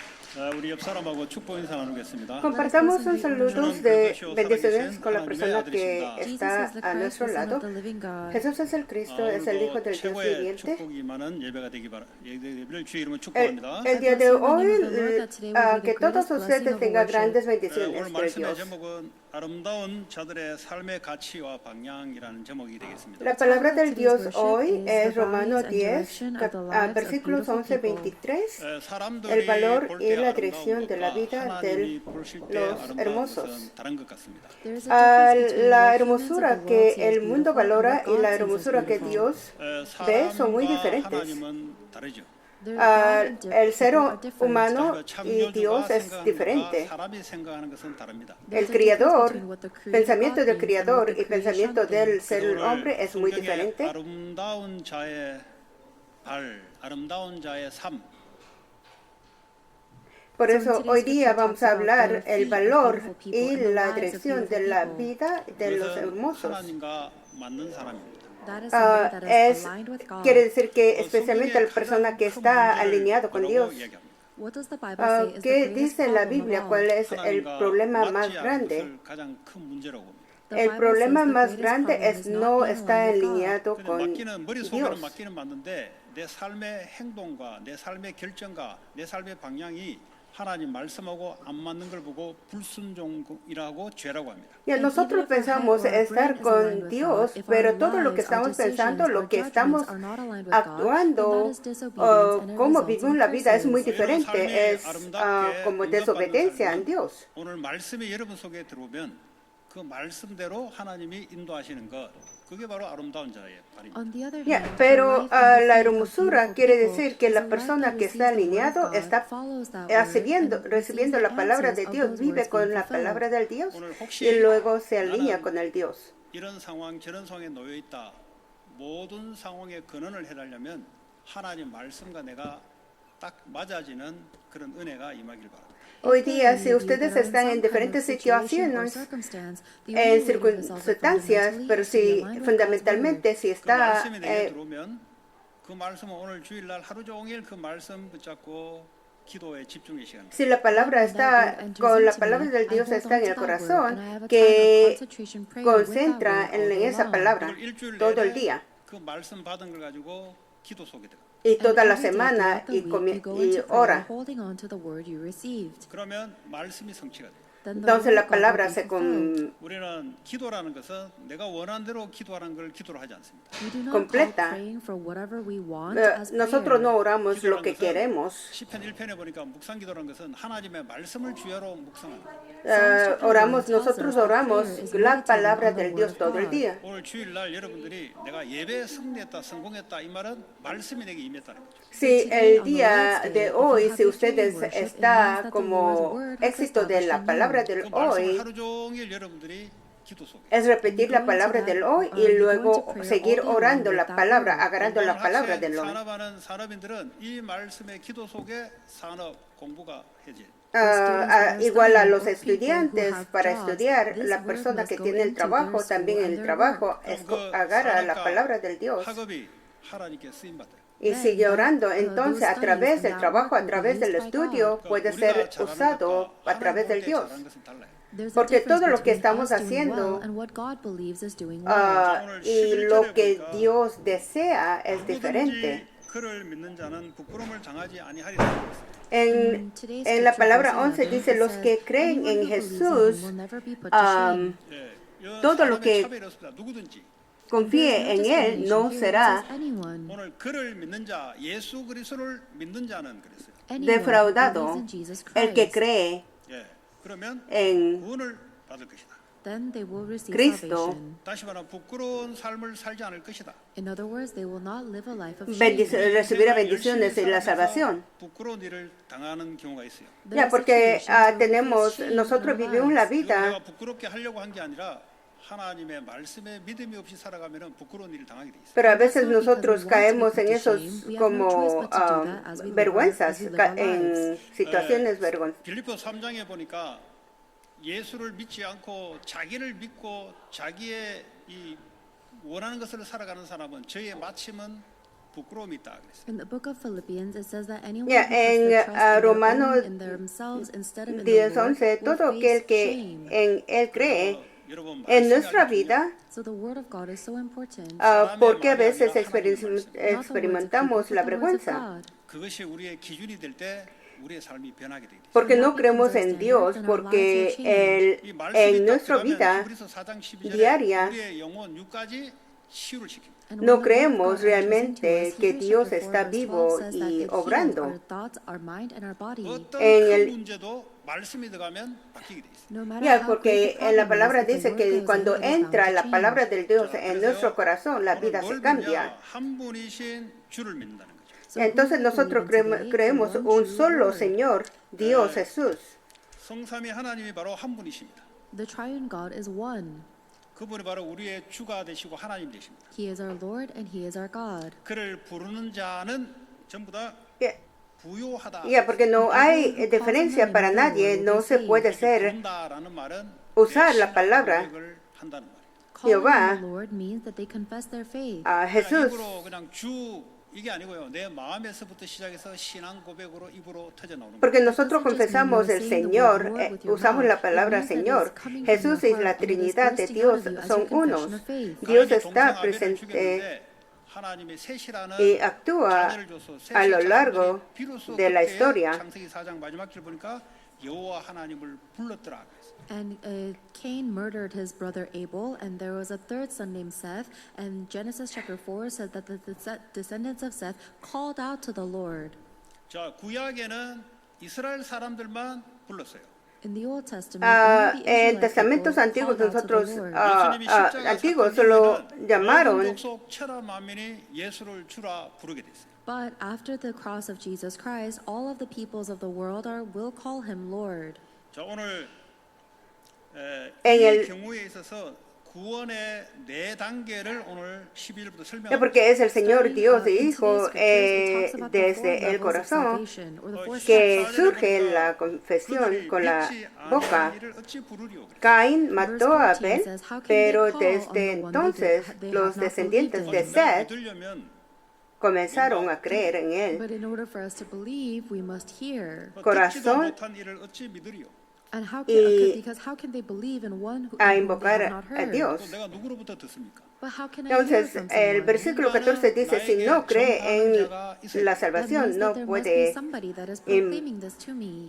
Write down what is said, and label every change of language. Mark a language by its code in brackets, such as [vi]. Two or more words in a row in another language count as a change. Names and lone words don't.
[ko] 우리 옆 사람하고 축복 인사 나누겠습니다. [es] Compartamos un saludos de bendiciones con la persona que está a nuestro lado. Jesús es el Cristo, es el Hijo del Dios [ko] 최고의 [es] viviente. [ko] 축복이 많은 예배가 되기 예배를 주의 이름으로 축복합니다. [es] El día de hoy, que todos ustedes tengan grandes [ko] 오늘 [es] bendiciones de [ko] 말씀의 [es] Dios. [ko] 제목은 아름다운 자들의 삶의 가치와 방향이라는 제목이 되겠습니다. [es] La palabra del Dios hoy es Romanos 10, versículos 11-23. El valor y la dirección de la vida de los hermosos. [ko] 다른 것 같습니다. [es] La hermosura que el mundo valora y la hermosura que Dios ve son muy diferentes. [ko] 하나님은 다르죠. [es] El ser humano y Dios es diferente. [ko] 사람이 생각하는 것은 다릅니다. [es] El Creador, pensamiento del Creador y pensamiento del ser hombre es muy diferente. [ko] 아름다운 자의 발, 아름다운 자의 삶. [es] Por eso hoy día vamos a hablar el valor y la dirección de la vida de los hermosos. [ko] 하나님과 맞는 사람입니다. [es] Quiere decir que especialmente la persona que está alineado con Dios. ¿Qué dice la Biblia? ¿Cuál es el problema más grande? [ko] 가장 큰 문제라고 봅니다. [es] El problema más grande es no estar alineado con [ko] 머릿속에는 [es] Dios. [ko] 맞기는 맞는데 내 삶의 행동과 내 삶의 결정과 내 삶의 방향이 하나님 말씀하고 안 맞는 걸 보고 불순종이라고 죄라고 합니다. [es] Nosotros pensamos estar con Dios, pero todo lo que estamos pensando, lo que estamos actuando, cómo vivimos la vida es muy diferente, es como desobediencia a Dios. [ko] 오늘 말씀이 여러분 속에 들어오면 그 말씀대로 하나님이 인도하시는 것, 그게 바로 아름다운 자의 발입니다. [es] Pero la hermosura quiere decir que la persona que está alineado está recibiendo la palabra de Dios, vive con la palabra del Dios y luego se alinea con el Dios. [ko] 이런 상황 저런 상황에 놓여 있다. 모든 상황에 근원을 해달라면 하나님 말씀과 내가 딱 맞아지는 그런 은혜가 임하길 바랍니다. [es] Hoy día, si ustedes están en diferentes situaciones, en circunstancias, pero si fundamentalmente si está [ko] 말씀이 내게 들어오면 그 말씀은 오늘 주일날 하루 종일 그 말씀 붙잡고 기도에 집중의 시간. [es] Si la palabra está con la palabra del Dios está en el corazón, que concentra en esa palabra todo el día [ko] 그 말씀 받은 걸 가지고 기도 속에 들어. [es] y toda la semana y ora. [ko] 그러면 말씀이 성취가 돼. [es] Entonces la palabra se [ko] 우리는 기도라는 것은 내가 원하는 대로 기도하는 걸 기도로 하지 않습니다. [es] completa. Nosotros no oramos lo que queremos. [ko] 시편 1편에 보니까 묵상 기도라는 것은 하나님의 말씀을 주야로 묵상하는 거예요. [es] Nosotros oramos la palabra del Dios todo el día. [ko] 오늘 주일날 여러분들이 내가 예배에 승리했다, 성공했다 이 말은 말씀이 내게 임했다는 거죠. [es] Si el día de hoy, si ustedes está como éxito de la palabra del hoy, [ko] 하루 종일 여러분들이 기도 속에. [es] es repetir la palabra del hoy y luego seguir orando la palabra, agarrando la palabra del hoy. [ko] 산업하는 산업인들은 이 말씀의 기도 속에 산업 공부가 해지. [es] Igual a los estudiantes, para estudiar, la persona que tiene el trabajo, también en el trabajo, agarra la palabra del Dios [ko] 학업이 하나님께 쓰임 받아요. [es] y sigue orando. Entonces, a través del trabajo, a través del estudio, puede ser usado a través del Dios. Porque todo lo que estamos haciendo y lo que Dios desea es diferente. [ko] 그를 믿는 자는 부끄러움을 당하지 아니하리라. [es] En la palabra 11 dice, los que creen en Jesús, todo lo que [ko] 누구든지 [es] confíe en Él no será [ko] 오늘 그를 믿는 자, 예수 그리스도를 믿는 자는 그랬어요. [es] defraudado. El que cree [ko] 예, 그러면 [es] en [ko] 구원을 받을 것이다. [en] Then they will receive [es] Cristo. [en] salvation. [ko] 다시 말하면 부끄러운 삶을 살지 않을 것이다. [en] In other words, they will not live a life of shame. [es] recibirá bendiciones y la salvación. [ko] 부끄러운 일을 당하는 경우가 있어요. [es] Ya, porque nosotros vivimos la [ko] 내가 [es] vida, [ko] 부끄럽게 하려고 한 게 아니라 하나님의 말씀에 믿음이 없이 살아가면은 부끄러운 일을 당하게 돼 있어요. [es] pero a veces nosotros caemos en esos como vergüenzas, en situaciones vergonzosas. [ko] 빌립보 3장에 보니까 예수를 믿지 않고 자기를 믿고 자기의 이 원하는 것을 살아가는 사람은 저의 마침은 부끄러움이 있다 그랬어요. [en] In the book of Philippians, it says that anyone Yeah, who puts their trust in their [es] Romanos [en] own, in themselves instead of in the Lord [es] 10:11, [en] will [es] todo aquel [en] face [es] que [en] shame. [es] en Él cree, [ko] 여러분 [es] en [ko] 말씀이 [es] nuestra [ko] 아주 [es] vida, [en] So the word of God is so important. [es] porque a veces experimentamos la vergüenza, [ko] 그것이 우리의 기준이 될 때 우리의 삶이 변하게 되게 돼요. [es] porque no creemos en Dios, porque [ko] 이 [es] en [ko] 말씀이 딱 [es] nuestra [ko] 들어가면 [es] vida [ko] 히브리서 4장 12절에 [es] diaria [ko] 우리의 영혼 육까지 치유를 시킵니다. [en] And [es] no [en] when the word of [es] creemos [en] God enters into [es] realmente [en] us, [es] que [en] Hebrews [es] Dios [en] chapter 4 [es] está [en] verse 12 [es] vivo [en] says that [es] y [en] it heals [es] obrando. [en] our thoughts, our mind, and our body. [ko] 어떤 [es] En [ko] 큰 [es] el- [ko] 문제도 말씀이 들어가면 바뀌게 돼 있어요. [en] No matter [es] Ya, [en] how [es] porque [en] great the [es] en la [en] problem [es] palabra [en] is, if the [es] dice [en] word [es] que [en] goes [es] cuando [en] in, it is bound [es] entra [en] to [es] la palabra [en] change. [es] del Dios [ko] 자, [es] en [ko] 그래서 [es] nuestro corazón, la [ko] 오늘 [es] vida [ko] 뭘 [es] se [ko] 믿냐? [es] cambia. [ko] 한 분이신 주를 믿는다는 거죠. [en] So who [es] Entonces [en] do we [es] nosotros [en] believe in today? [es] creemos [en] The one [es] un [en] true [es] solo [en] Lord. [es] Señor, Dios Jesús. [ko] 성삼위 하나님이 바로 한 분이십니다. [en] The triune God is one. [ko] 그분이 바로 우리의 주가 되시고 하나님 되십니다. [en] He is our Lord and He is our God. [ko] 그를 부르는 자는 전부 다 [es] Ya, [ko] 부요하다. [es] ya, porque no hay diferencia para nadie, no se puede ser [ko] 부른다라는 말은 [es] usar [ko] 내 [es] la [ko] 신앙 [es] palabra [ko] 고백을 한다는 말이에요. [en] Calling [es] Jehová, [en] on the Lord means that they confess their faith. [es] a Jesús. [ko] 입으로 그냥 주 이게 아니고요. 내 마음에서부터 시작해서 신앙 고백으로 입으로 터져 나오는 거예요. [es] Porque nosotros confesamos el Señor, usamos la palabra Señor. Jesús y la Trinidad de Dios son unos. Dios está presente [ko] 하나님의 셋이라는 [es] y actúa [ko] 자녀를 줘서 [es] a lo [ko] 셋의 [es] largo [ko] 자손들이 비로소 [es] de la [ko] 그때 [es] historia. [ko] 창세기 4장 마지막 줄 보니까 여호와 하나님을 불렀더라. [en] And Cain murdered his brother Abel, and there was a third son named Seth. And Genesis chapter 4 said that the descendants of Seth called out to the Lord. [ko] 자, 구약에는 이스라엘 사람들만 불렀어요. [en] In the Old Testament, [es] En [en] only the Israelite [es] testamentos [en] people [es] antiguos [en] called out to the [es] nosotros [en] Lord. [ko] 예수님이 십자가 [es] antiguos [ko] 사건 [es] solo [ko] 이후에는 [es] llamaron [ko] 모든 족속 천하 만민이 예수를 주라 부르게 됐어요. [en] But after the cross of Jesus Christ, all of the peoples of the world will call him Lord. [ko] 자, 오늘 [es] En [ko] 이 [es] el- [ko] 경우에 있어서 구원의 네 단계를 오늘 12절부터 [es] Ya, [ko] 설명합니다. [es] porque es el Señor Dios y [en] In [es] Hijo [en] today's scriptures, it talks about the four [es] desde el [en] levels of [es] corazón [en] salvation, or the four [es] que [en] steps. [es] surge la confesión con la boca. [ko] 이를 어찌 부르리오 그랬어요. [es] Caín mató a [en] Verse 14 [es] Abel, [en] says, "How can [es] pero [en] they call on [es] desde [en] the one [es] entonces [en] they [es] los [en] have not [es] descendientes de [en] believed in?" [ko] 내가 [es] Seth [ko] 믿으려면 [es] comenzaron a creer en él. [en] But in order for us to believe, we must hear. [ko] 듣지도 [es] Corazón [ko] 못한 일을 어찌 믿으리오. [en] And [es] Y [en] because how can they believe in one who [es] a [en] in whom they [es] invocar [en] have not [es] a [en] heard? [es] Dios. [ko] 또 내가 누구로부터 듣습니까? [en] But how can I hear [es] Entonces, [en] from [es] el [en] someone? [es] versículo 14 dice, si no cree en la [en] That [es] salvación, [en] means [es] no [en] that there must be [es] puede [en] somebody that is proclaiming this to me.